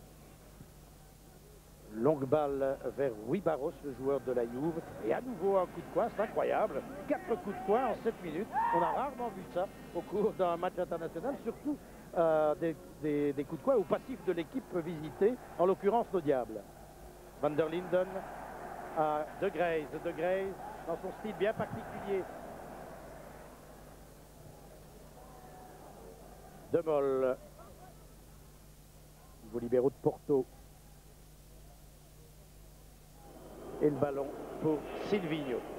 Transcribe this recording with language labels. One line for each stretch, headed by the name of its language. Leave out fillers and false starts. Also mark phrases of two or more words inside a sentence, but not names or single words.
French: Longue balle vers Rui Barros, le joueur de la Juve. Et à nouveau un coup de coin, c'est incroyable. 4 coups de coin en 7 minutes. On a rarement vu ça au cours d'un match international, surtout des coups de coin au passif de l'équipe visitée, en l'occurrence nos Diables. Van der Linden à De Greyse. De Greyse, dans son style bien particulier, De Mol. Nouveau libéraux de Porto. Et le ballon pour Silvino.